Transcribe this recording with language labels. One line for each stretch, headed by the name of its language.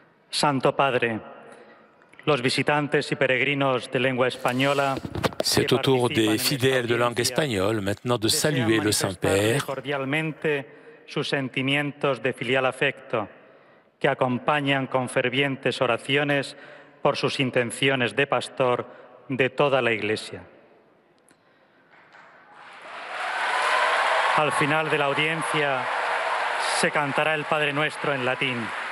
Spanish: Santo Padre, los visitantes y peregrinos de lengua española.
French: C'est au tour des fidèles de langue espagnole maintenant de saluer le Saint-Père.
Spanish: Cordialmente sus sentimientos de filial afecto, que acompañan con fervientes oraciones por sus intenciones de pastor de toda la Iglesia. Al final de la audiencia se cantará el Padre Nuestro en latín.